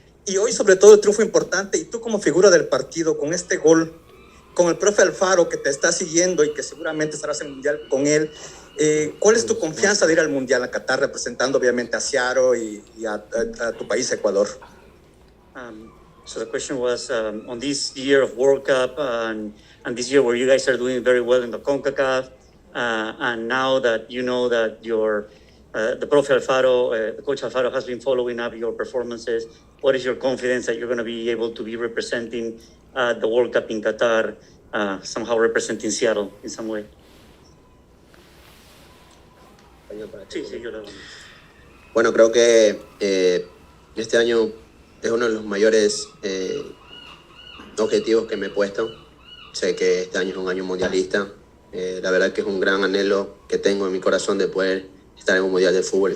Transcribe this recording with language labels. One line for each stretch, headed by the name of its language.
Spanish: Y hoy, sobre todo, el triunfo importante. Y tú como figura del partido, con este gol, con el profe Alfaro que te está siguiendo y que seguramente estarás en el Mundial con él, ¿cuál es tu confianza de ir al Mundial a Qatar, representando obviamente a Seattle y a tu país, Ecuador?
English: So the question was on this year of World Cup and this year where you guys are doing very well in the CONCACAF, and now that you know that the Profe Alfaro, the coach Alfaro has been following up your performances, what is your confidence that you're going to be able to be representing the World Cup in Qatar, somehow representing Seattle in some way?
Spanish: Sí, yo lo... Bueno, creo que este año es uno de los mayores objetivos que me he puesto. Sé que este año es un año mundialista. La verdad que es un gran anhelo que tengo en mi corazón de poder estar en un mundial de fútbol.